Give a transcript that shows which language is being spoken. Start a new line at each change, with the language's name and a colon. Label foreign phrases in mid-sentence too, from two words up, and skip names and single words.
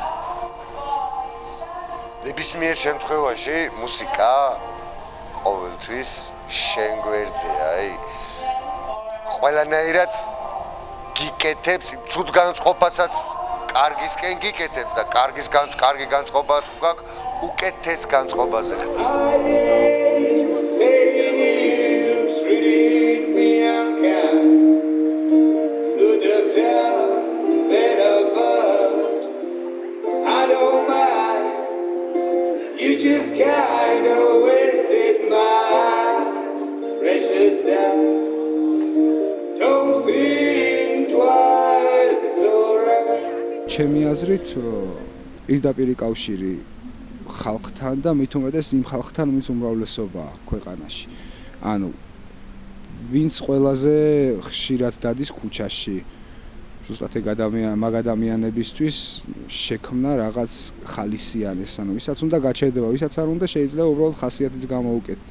Georgian: ნებისმიერ შემთხვევაში მუსიკა ყოველთვის შენ გვერდზეა, ყველანაირად გიკეთებს, ცუდ განწყობასაც კარგისკენ გიკეთებს და კარგი განწყობა თუ გაქვს, უკეთეს განწყობაზე ხდება.
English: You just kind of wasted my precious time. Don't think twice, it's alright.
Georgian: ჩემი აზრით პირდაპირი კავშირი ხალხთან და მით უმეტეს იმ ხალხთან, ვინც უმრავლესობაა ქვეყანაში. ანუ ვინც ყველაზე ხშირად დადის ქუჩაში. ზუსტად მაგ ადამიანებისთვის შექმნა რაღაც ხალისიანეს, ანუ ვისაც უნდა გაჩერდება, ვისაც არ უნდა შეიძლება უბრალოდ ხასიათიც გამოუკეთდეს.